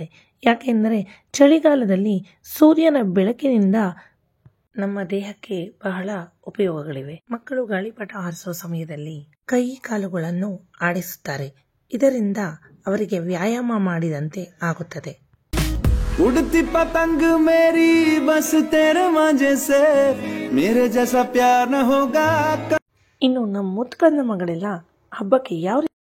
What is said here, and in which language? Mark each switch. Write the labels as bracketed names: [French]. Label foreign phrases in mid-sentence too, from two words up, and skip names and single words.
[Kannada] ಯಾಕೆಂದರೆ ಚಳಿಗಾಲದಲ್ಲಿ ಸೂರ್ಯನ ಬೆಳಕಿನಿಂದ ನಮ್ಮ ದೇಹಕ್ಕೆ ಬಹಳ ಉಪಯೋಗಗಳಿವೆ. ಮಕ್ಕಳು ಗಾಳಿಪಟ ಹಾರಿಸುವ ಸಮಯದಲ್ಲಿ ಕೈ ಕಾಲುಗಳನ್ನು ಆಡಿಸುತ್ತಾರೆ. ಇದರಿಂದ ಅವರಿಗೆ ವ್ಯಾಯಾಮ ಮಾಡಿದಂತೆ ಆಗುತ್ತದೆ. [Hindi] उड़ती पतंग मेरी बस तेरे मजे से मेरे जैसा प्यार न होगा. [Kannada] ಇನ್ನು ನಮ್ಮ ಮುದ್ಕಂದ ಮಗಳೆಲ್ಲ ಹಬ್ಬಕ್ಕೆ ಯಾವ